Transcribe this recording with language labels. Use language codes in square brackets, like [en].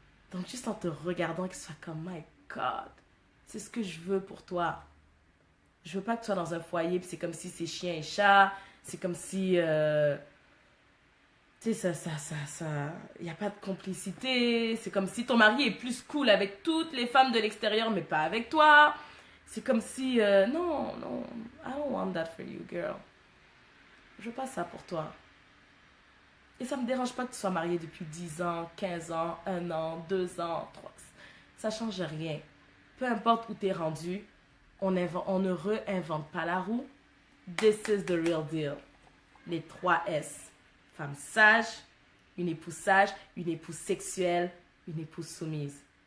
[fr] Donc, juste en te regardant, qu'il soit comme, [en] my God, [fr] c'est ce que je veux pour toi. Je veux pas que tu sois dans un foyer, puis c'est comme si c'est chien et chat, c'est comme si, tu sais, il n'y a pas de complicité, c'est comme si ton mari est plus cool avec toutes les femmes de l'extérieur, mais pas avec toi. C'est comme si, non, [en] I don't want that for you, girl. [fr] Je veux pas ça pour toi. Et ça me dérange pas que tu sois mariée depuis 10 ans, 15 ans, 1 an, 2 ans, 3. Ça change rien. Peu importe où tu es rendu, on ne réinvente pas la roue. [en] This is the real deal. [fr] Les 3 S. Femme sage, une épouse sexuelle, une épouse soumise.